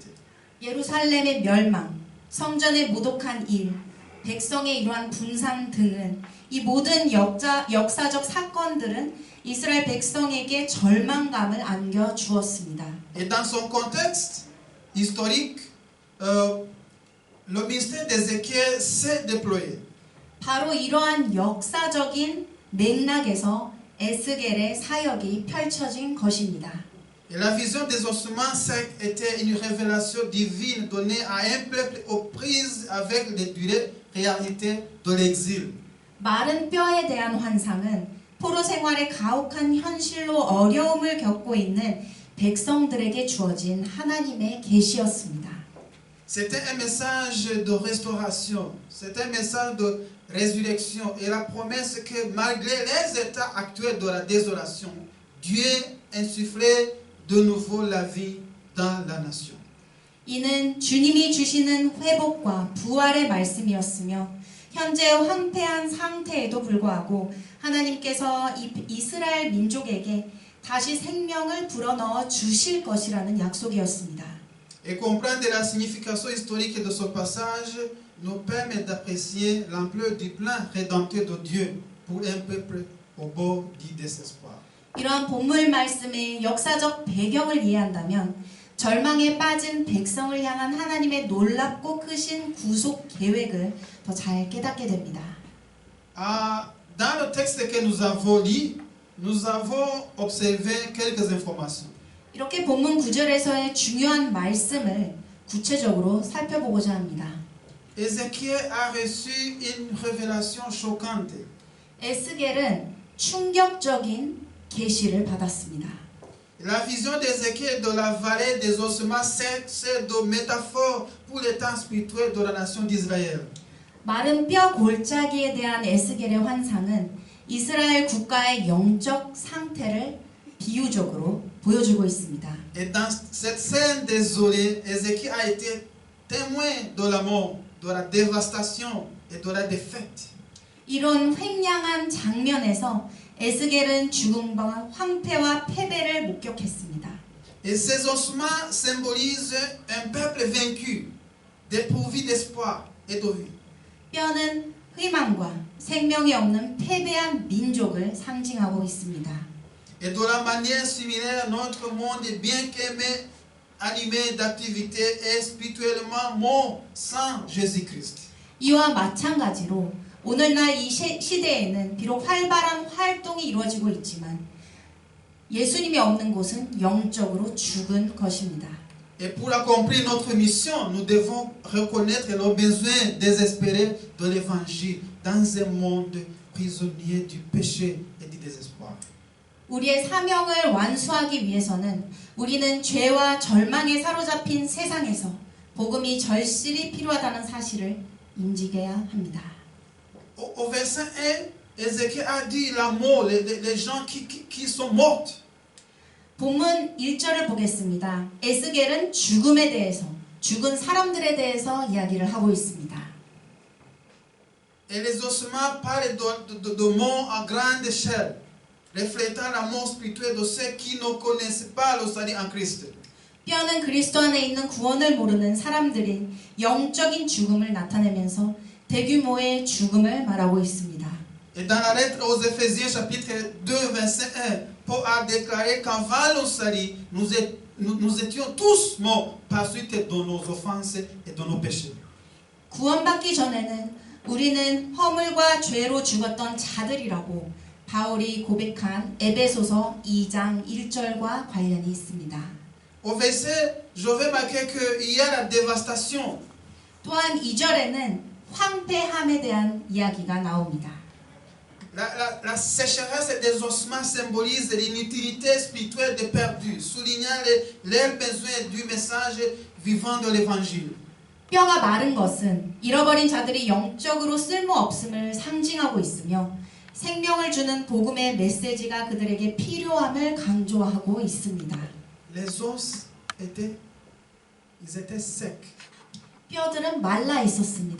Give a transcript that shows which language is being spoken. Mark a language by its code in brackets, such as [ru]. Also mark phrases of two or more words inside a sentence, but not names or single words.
[ko] 예루살렘의 멸망, 성전의 모독한 일, 백성의 이러한 분산 등은 이 모든 역사적 사건들은 이스라엘 백성에게 절망감을 안겨 주었습니다. [fr] Et dans son contexte historique, le ministère d'Ézéchiel s'est déployé. [ko] 바로 이러한 역사적인 맥락에서 에스겔의 사역이 펼쳐진 것입니다. [fr] Et la vision des ossements secs était une révélation divine donnée à un peuple aux prises avec les durées réalités de l'exil. [ko] 마른 뼈에 대한 환상은 포로 생활의 가혹한 현실로 어려움을 겪고 있는 백성들에게 주어진 하나님의 계시였습니다. [fr] C'était un message de restauration, c'était un message de résurrection et la promesse que malgré les états actuels de la désolation, Dieu insufflait de nouveau la vie dans la nation. [ko] 이는 주님이 주시는 회복과 부활의 말씀이었으며 현재 황폐한 상태에도 불구하고 하나님께서 이스라엘 민족에게 다시 생명을 불어넣어 주실 것이라는 약속이었습니다. [fr] Et comprendre la signification historique de ce passage nous permet d'apprécier l'ampleur du plan rédempteur de Dieu pour un peuple au bord du désespoir. [ko] 이러한 본문 말씀의 역사적 배경을 이해한다면 절망에 빠진 백성을 향한 하나님의 놀랍고 크신 구속 계획을 더 잘 깨닫게 됩니다. [fr] Dans le texte que nous avons lu, nous avons observé quelques informations. [ko] 이렇게 본문 9절에서의 중요한 말씀을 구체적으로 살펴보고자 합니다. [fr] Ézéchiel a reçu une révélation choquante. [ko] 에스겔은 충격적인 계시를 받았습니다. [fr] La vision d'Ézéchiel de la vallée des ossements sert de métaphore pour l'état spirituel de la nation d'Israël. [ko] 마른 뼈 골짜기에 대한 에스겔의 환상은 이스라엘 국가의 영적 상태를 비유적으로 보여주고 있습니다. [fr] Et dans cette scène désolée, Ézéchiel a été témoin de la mort, de la dévastation et de la défaite. [ko] 이런 횡령한 장면에서 에스겔은 죽음과 황폐와 패배를 목격했습니다. [fr] Et ces ossements symbolisent un peuple vaincu, dépourvu d'espoir et de vie. [ko] 뼈는 희망과 생명이 없는 패배한 민족을 상징하고 있습니다. [fr] Et de la manière similaire, notre monde est bien qu'aimé, animé d'activité et spirituellement mort sans Jésus-Christ. [ko] 이와 마찬가지로 오늘날 이 시대에는 비록 활발한 활동이 이루어지고 있지만 예수님이 없는 곳은 영적으로 죽은 것입니다. [fr] Et pour accomplir notre mission, nous devons reconnaître nos besoins désespérés de l'évangile dans un monde prisonnier du péché et du désespoir. [ko] 우리의 사명을 완수하기 위해서는 우리는 죄와 절망에 사로잡힌 세상에서 복음이 절실히 필요하다는 사실을 인지해야 합니다. [fr] Au verset 1, Ézéchiel a dit la mort, les gens qui sont morts. [ko] 본문 1절을 보겠습니다. 에스겔은 죽음에 대해서, 죽은 사람들에 대해서 이야기를 하고 있습니다. [fr] Et les ossements parlent de mort à grande échelle, reflétant la mort spirituelle de ceux qui ne connaissent pas le salut en Christ. [ko] 뼈는 그리스도 안에 있는 구원을 모르는 사람들이 영적인 죽음을 나타내면서 대규모의 죽음을 말하고 있습니다. [fr] Et dans la lettre aux Éphésiens chapitre 2 verset 1, Paul a déclaré qu'avant le salut, nous étions tous morts par suite de nos offenses et de nos péchés. [ko] 구원받기 전에는 우리는 허물과 죄로 죽었던 자들이라고 바울이 고백한 에베소서 2장 1절과 관련이 있습니다. [fr] Au verset, je vais marquer qu'il y a la dévastation. [ko] 또한 2절에는 황폐함에 대한 이야기가 나옵니다. [fr] La sécheresse des ossements symbolise l'inutilité spirituelle des perdus, soulignant leurs besoins du message vivant de l'évangile. [ko] 뼈가 마른 것은 잃어버린 자들이 영적으로 쓸모없음을 상징하고 있으며 생명을 주는 복음의 메시지가 그들에게 필요함을 강조하고 있습니다. [fr] Les os étaient secs. [ko] 뼈들은 말라 있었습니다.